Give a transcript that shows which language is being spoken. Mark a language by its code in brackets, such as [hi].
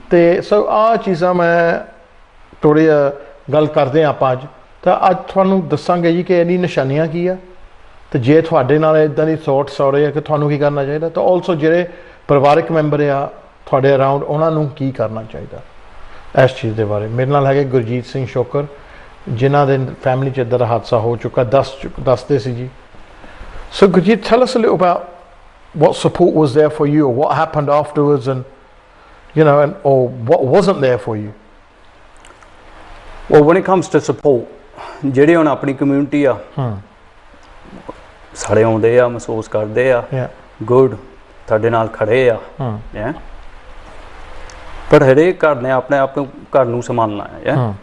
[pa] ਤੇ ਸੋ ਆਹ ਚੀਜ਼ਾਂ ਮੈਂ ਥੋੜ੍ਹੀ ਗੱਲ ਕਰਦੇ ਹਾਂ ਆਪਾਂ ਅੱਜ ਤਾਂ ਅੱਜ ਤੁਹਾਨੂੰ ਦੱਸਾਂਗੇ ਜੀ ਕਿ ਇਹਦੀ ਨਿਸ਼ਾਨੀਆਂ ਕੀ ਆ ਤੇ ਜੇ ਤੁਹਾਡੇ ਨਾਲ ਇੱਦਾਂ ਦੀ ਥੋਟਸ ਆ ਰਹੇ ਆ ਕਿ ਤੁਹਾਨੂੰ ਕੀ ਕਰਨਾ ਚਾਹੀਦਾ ਤਾਂ ਆਲਸੋ ਜਿਹੜੇ ਪਰਿਵਾਰਕ ਮੈਂਬਰ ਆ ਤੁਹਾਡੇ ਅਰਾਊਂਡ ਉਹਨਾਂ ਨੂੰ ਕੀ ਕਰਨਾ ਚਾਹੀਦਾ ਇਸ ਚੀਜ਼ ਦੇ ਬਾਰੇ। ਮੇਰੇ ਨਾਲ ਹੈਗੇ ਗੁਰਜੀਤ ਸਿੰਘ ਸ਼ੋਕਰ ਜਿਨ੍ਹਾਂ ਦੇ ਫੈਮਿਲੀ 'ਚ ਇੱਦਾਂ ਦਾ ਹਾਦਸਾ ਹੋ ਚੁੱਕਾ ਦੱਸਦੇ ਸੀ ਜੀ। [en] So Gurjit, tell us a little about what support was there for you or what happened afterwards and you know and or what wasn't there for you. Well, when it comes to support, [pa] ਜਿਹੜੇ ਹੁਣ ਆਪਣੀ community ਆ ਸਾਰੇ ਆਉਂਦੇ ਆ ਮਹਿਸੂਸ ਕਰਦੇ ਆ ਗੁੱਡ ਤੁਹਾਡੇ ਨਾਲ ਖੜੇ ਆ ਪਰ ਹਰੇਕ ਘਰ ਨੇ ਆਪਣੇ ਆਪ ਨੂੰ ਘਰ ਨੂੰ ਸੰਭਾਲਣਾ ਹੈ।